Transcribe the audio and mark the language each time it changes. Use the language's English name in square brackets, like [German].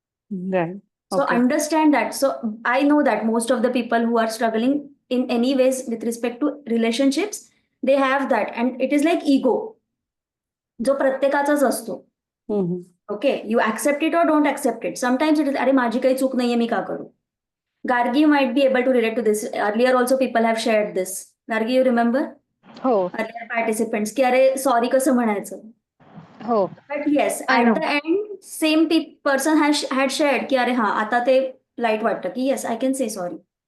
[English] Right. So Okay. understand that. So I know that most of the people who are struggling in any ways with respect to relationships, they have that. And it is like ego, [Marathi] जो प्रत्येकाचाच असतो. Mm-hmm. [English] Okay, you accept it or don't accept it. Sometimes it is, [Marathi] अरे माझी काही चूक नाहीये, मी का करू? [English] Gargi might be able to relate to this. Earlier also people have shared this. Gargi, you remember? [Marathi] हो [English] Earlier participants, [Marathi] की अरे सॉरी कसं म्हणायचं? हो [English] But yes, I at know. the end, same person had shared [Marathi] की अरे हां, आता ते लाईट वाटतं की [English] yes, I can say sorry.